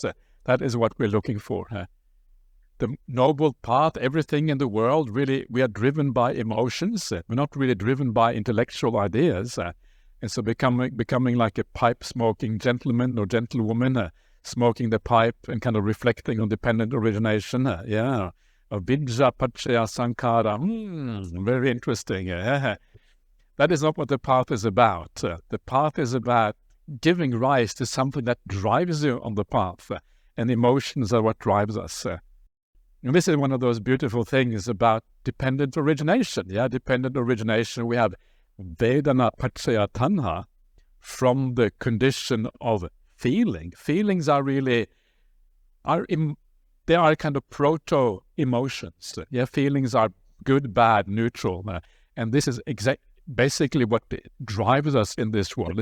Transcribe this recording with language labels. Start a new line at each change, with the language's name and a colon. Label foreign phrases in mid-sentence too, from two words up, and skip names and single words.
English: That is what we're looking for. The noble path, everything in the world, really, we are driven by emotions. We're not really driven by intellectual ideas. And so becoming like a pipe-smoking gentleman or gentlewoman, smoking the pipe and kind of reflecting on dependent origination.
Pali: Avijja, paccaya, sankhara.
English: Very interesting. That is not what the path is about. The path is about giving rise to something that drives you on the path. And emotions are what drives us. And this is one of those beautiful things about dependent origination. Dependent origination, we have
Pali: Vedana paccaya tanha
English: from the condition of feeling. Feelings are really, they are kind of proto-emotions. Feelings are good, bad, neutral. And this is basically what drives us in this world.